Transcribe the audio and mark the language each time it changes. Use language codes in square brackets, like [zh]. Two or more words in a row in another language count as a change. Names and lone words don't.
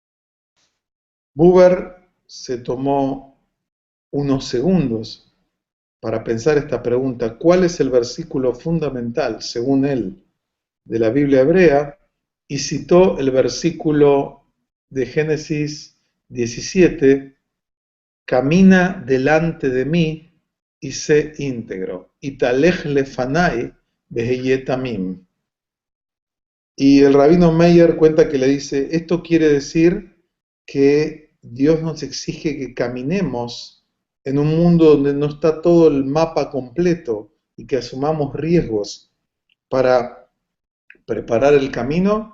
[es] Buber se tomó unos segundos para pensar esta pregunta, ¿cuál es el versículo fundamental, según él, de la Biblia hebrea? Y citó el versículo de Génesis 17, camina delante de mí y sé íntegro. [he] התהלך לפני והיה תמים. [es] Y el rabino Meyer cuenta que le dice, esto quiere decir que Dios nos exige que caminemos en un mundo donde no está todo el mapa completo y que asumamos riesgos para preparar el camino.